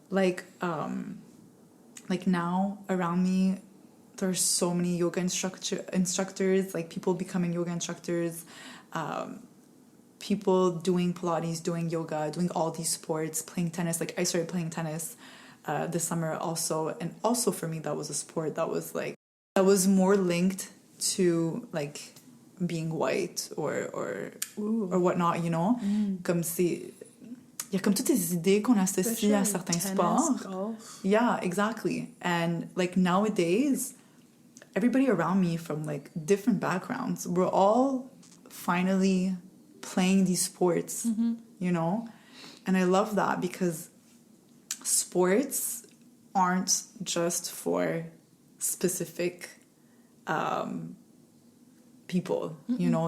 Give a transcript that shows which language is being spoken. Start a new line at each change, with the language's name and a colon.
English: Like now around me, there's so many yoga instructors, like people becoming yoga instructors, people doing Pilates, doing yoga, doing all these sports, playing tennis. Like, I started playing tennis this summer also. And also for me, that was a sport that was like, that was more linked to like being white or whatnot, you know?
French: Comme il y a comme toutes ces idées qu'on associe à certains sports.
English: Golf. Yeah, exactly. And like nowadays, everybody around me from like different backgrounds, we're all finally playing these sports, you know? And I love that, because sports aren't just for specific people, you know?